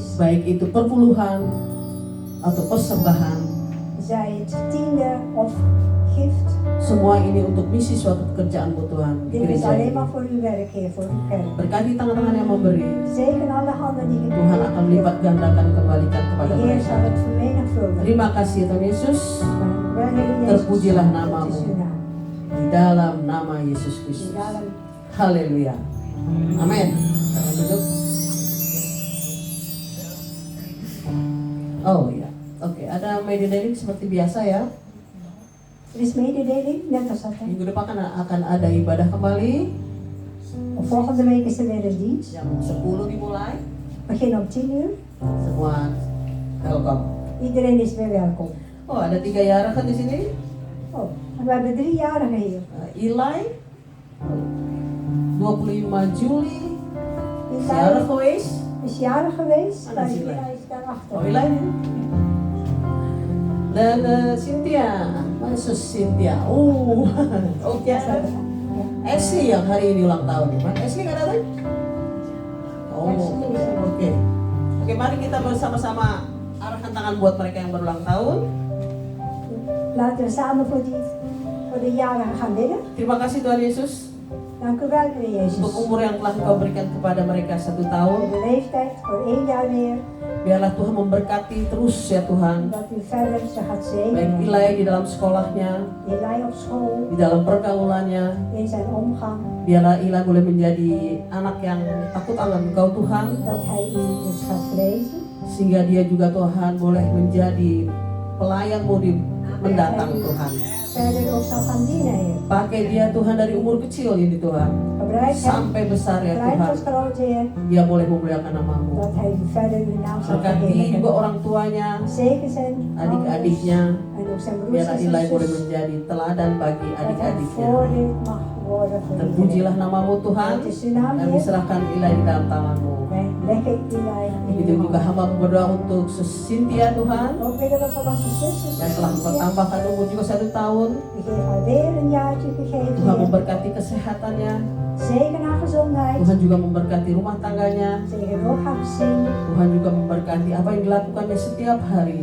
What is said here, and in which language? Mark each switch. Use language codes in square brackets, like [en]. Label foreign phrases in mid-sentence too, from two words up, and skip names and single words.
[id] Baik itu perpuluhan atau persembahan, [nl] Zij het tiende of gift. [id] semua ini untuk misi suatu pekerjaan-Mu Tuhan di [nl] Dit is [id] gereja [nl] alleen [id] ini. [nl] maar voor uw werk, Heer, voor uw kerk. [id] Berkati tangan-tangan yang memberi, [nl] Zegen alle handen die [id] Tuhan akan melipat gandakan kembalikan kepada [nl] De Heer [id] mereka. [nl] zal het vermenigvuldigen. [id] Terima kasih Tuhan Yesus, [nl] Dank u wel, Heer Jezus. [id] Terpujilah [nl] Dat [id] namamu. [nl] is uw naam. [id] di dalam nama Yesus [nl] In [id] Kristus. dalam Haleluya. Amin. Kita duduk. Oh ya, oke. Ada mededeling seperti biasa ya. [nl] Er is mededeling, net als altijd. [id] Minggu depan akan ada ibadah kembali. [nl] Volgende week is er weer een dienst. [id] Jam 10 dimulai. [nl] Begin om 10 uur. [id] Semua welcome. [nl] Iedereen is weer welkom. [id] Oh, ada 3 jarigen di sini. [nl] Oh, en we hebben 3-jarigen hier. [id] Eli, 25 Juli, [nl] Eli jarig geweest. is jarig geweest. [id] Mana [nl] Maar [id] si [nl] Eli [id] Eli? [nl] is daarachter. [id] Oh, Eli ini. Dan Cynthia, mana Cynthia? Oke. [nl] Ja. [id] Ashley yang hari ini ulang tahun. Mana Ashley nggak datang? Oh, oke. Oke, mari kita bersama-sama arahkan tangan buat mereka yang berulang tahun. [nl] Laten we samen voor de jarigen gaan bidden. [id] Terima kasih Tuhan Yesus [nl] Dank u wel, Heer Jezus. [id] untuk umur yang telah Engkau berikan kepada mereka 1 [nl] Voor [id] tahun. [nl] de leeftijd, voor 1 jaar weer. [id] Biarlah Tuhan memberkati terus ya Tuhan. [nl] Dat u verder ze gaat [id] Baik [nl] zegenen. [id] Eli di dalam sekolahnya, [nl] Eli op school, [id] di dalam pergaulannya. [nl] in zijn omgang. [id] Biarlah Eli boleh menjadi anak yang takut akan Engkau Tuhan. [nl] Dat hij u dus gaat vrezen. [id] Sehingga dia juga Tuhan boleh menjadi pelayan-Mu di mendatang Tuhan. [nl] Verder ook zal gaan dienen, Heer. [id] Pakai dia Tuhan dari umur kecil ini Tuhan. [nl] Gebruik hem, [id] Sampai besar ya [nl] klein [id] Tuhan. [nl] tot groot, Heer. [id] Dia boleh memuliakan nama-Mu. [nl] Dat hij verder uw naam zal [id] Berkati juga [nl] verheerlijken. [id] orang tuanya, [nl] Zegen zijn [id] adik-adiknya. [nl] en ook zijn broers [id] Biarlah [nl] en [id] Eli boleh [nl] zusters. [id] menjadi teladan bagi [nl] Dat hij [id] adik-adiknya. [nl] voordeel mag worden voor [id] Terpujilah [nl] iedereen. [id] nama-Mu Tuhan. [nl] Het is uw naam, [id] Kami [nl] Heer. [id] serahkan Eli di dalam tangan-Mu. [nl] Wij leggen Eli in [id] Begitu [nl] uw [id] juga [nl] hand. [id] hamba berdoa untuk Cynthia Tuhan. [nl] Ook bidden we voor onze zusters. [id] Dan telah Engkau [nl] Cynthia. [id] tambahkan umur juga 1 tahun. [nl] We geven haar weer een jaartje gegeven, [id] Tuhan [nl] Heer. [id] memberkati kesehatannya. [nl] Zegen haar gezondheid. [id] Tuhan juga memberkati rumah tangganya. [nl] Zegen ook haar gezin. [id] Tuhan juga memberkati apa yang dilakukannya setiap hari.